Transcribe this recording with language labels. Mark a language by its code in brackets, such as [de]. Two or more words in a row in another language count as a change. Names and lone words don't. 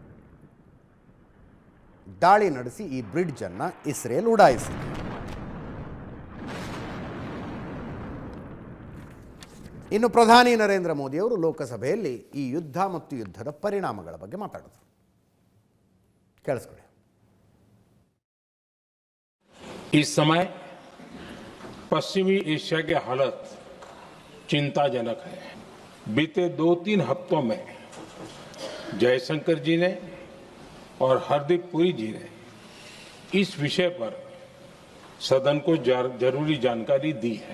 [kn] ದಾಳಿ ನಡೆಸಿ ಈ ಬ್ರಿಡ್ಜನ್ನು ಇಸ್ರೇಲ್ ಉಡಾಯಿಸಿದೆ. ಇನ್ನು ಪ್ರಧಾನಿ ನರೇಂದ್ರ ಮೋದಿಯವರು ಲೋಕಸಭೆಯಲ್ಲಿ ಈ ಯುದ್ಧ ಮತ್ತು ಯುದ್ಧದ ಪರಿಣಾಮಗಳ ಬಗ್ಗೆ ಮಾತಾಡಿದರು. ಕೇಳಿಸ್ಕೊಳ್ಳಿ. [hi] इस समय पश्चिमी एशिया की हालत चिंताजनक है. बीते 2-3 हफ्तों में जयशंकर जी ने और हरदीप पुरी जी ने इस विषय पर सदन को जरूरी जानकारी दी है.